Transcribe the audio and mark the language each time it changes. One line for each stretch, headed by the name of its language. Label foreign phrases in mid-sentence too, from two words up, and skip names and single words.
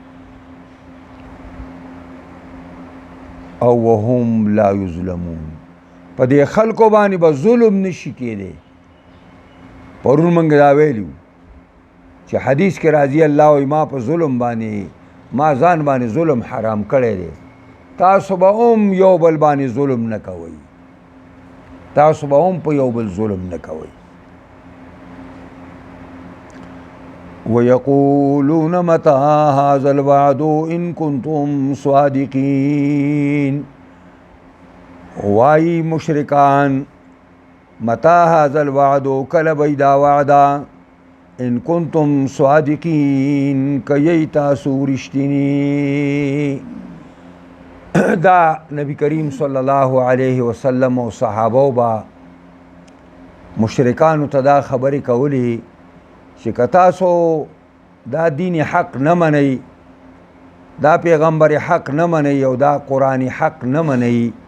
Pashto: او
Arabic: وهم لا یظلمون
Pashto: په دې خلکو باندې به ظلم نشي کېدی پرون موږ دا ویلي چې حدیث کې راځي الله وایي ما په ظلم باندې ما ځان باندې ظلم حرام کړی دی تاسو به هم یو بل باندې ظلم نه کوئ تاسو به هم په یو بل ظلم نه کوئ
Arabic: وَيَقُولُونَ مَتَى هَذَا الْوَعْدُ إِن كُنتُمْ صَادِقِينَ
Pashto: وای مشرکان
Arabic: مَتَى هَذَا الْوَعْدُ
Pashto: کله به دا وعده
Arabic: ان کنتم صادقین
Pashto: کئی تاسو رښتینی دا نبی کریم
Arabic: صلی الله علیه وسلم
Pashto: او صحابه با مشرکانو ته دا خبرې کولی چې که تاسو دا دین حق نه منئ دا پیغمبر حق نه منئ او دا قرآن حق نه منئ